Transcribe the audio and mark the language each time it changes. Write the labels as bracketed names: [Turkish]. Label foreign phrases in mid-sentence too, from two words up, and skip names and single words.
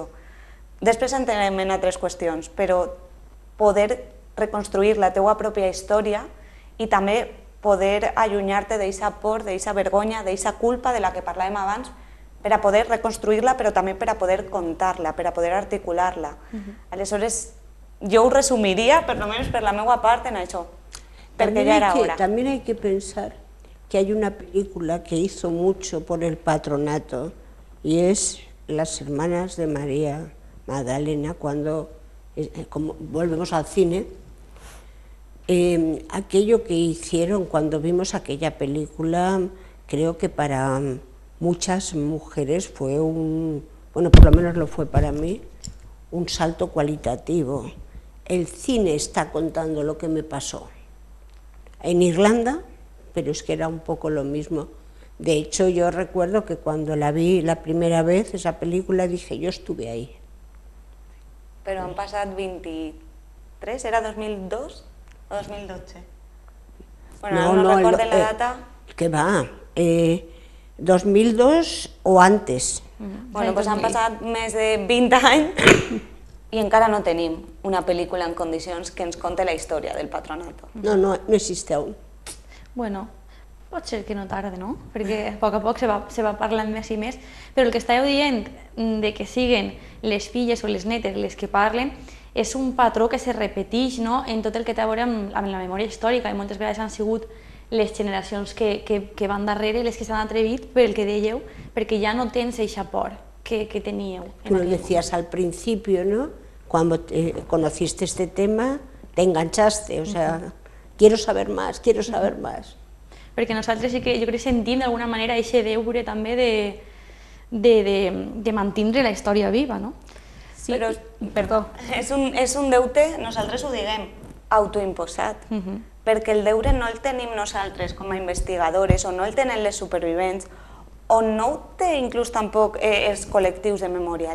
[Catalan] Després entrem en altres qüestions, però poder reconstruir la teua pròpia història i també poder allunyar-te d'aquesta por, d'aquesta vergonya, d'aquesta culpa de la que parlàvem abans, per a poder reconstruir-la, però també per a poder contar-la, per a poder articular-la. Aleshores, jo ho resumiria, per almenys per la meva part, en això, perquè ja era hora. [Spanish] También hay que pensar que hay una película que hizo mucho por el patronato y es Las hermanas de María Magdalena, cuando volvemos al cine, Aquello que hicieron cuando vimos aquella película, creo que para muchas mujeres fue bueno, por lo menos lo fue para mí, un salto cualitativo. El cine está contando lo que me pasó en Irlanda, pero es que era un poco lo mismo. De hecho, yo recuerdo que cuando la vi la primera vez, esa película, dije, yo estuve ahí. [Catalan] Però han passat 23, era 2002 o 2012? [Spanish] Bueno, no recuerdo la data. ¿Qué va? 2002 o antes. [Catalan] Bueno, doncs han passat més de 20 anys i encara no tenim una pel·lícula en condicions que ens conte la història del Patronato. [Spanish] No existe aún. [Catalan] Bueno, pot ser que no tarde, no? Perquè a poc se va parlant més i més, però el que estàveu dient de que siguen les filles o les netes les que parlen és un patró que se repeteix en tot el que té a veure amb la memòria històrica, i moltes vegades han sigut les generacions que van darrere les que s'han atrevit per el que dèieu, perquè ja no tens eixa por que teníeu. [Spanish] Tú lo decías al principio, ¿no? Cuando conociste este tema, te enganchaste, o sea, quiero saber más, quiero saber más. [Catalan] Perquè nosaltres sí que jo crec que sentim d'alguna manera aquest deure també de mantindre la història viva, no? Sí, però, perdó. És un deute, nosaltres ho diguem, autoimposat, perquè el deure no el tenim nosaltres com a investigadores o no el tenen les supervivents o no ho té inclús tampoc els col·lectius de memòria.